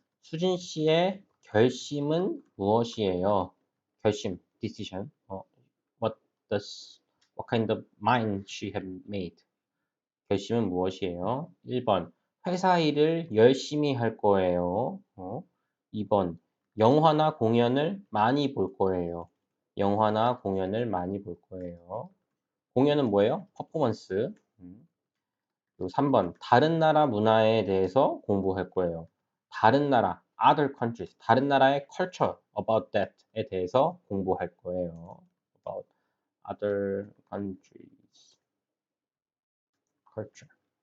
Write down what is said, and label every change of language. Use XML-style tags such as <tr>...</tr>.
<ko>수진 씨의 결심은 무엇이에요? 결심, decision.</ko> <en>What kind of mind she had made?</en> <ko>결심은 무엇이에요? 1번. 회사 일을 열심히 할 거예요. 2번. 영화나 공연을 많이 볼 거예요. 영화나 공연을 많이 볼 거예요. 공연은 뭐예요? 퍼포먼스. 그리고 3번, 다른 나라 문화에 대해서 공부할 거예요. 다른 나라,</ko> <en>other countries,</en> <ko>다른 나라의</ko> <en>culture, about that</en> <ko>에 대해서 공부할 거예요.</ko> <en>about other countries, culture.</en>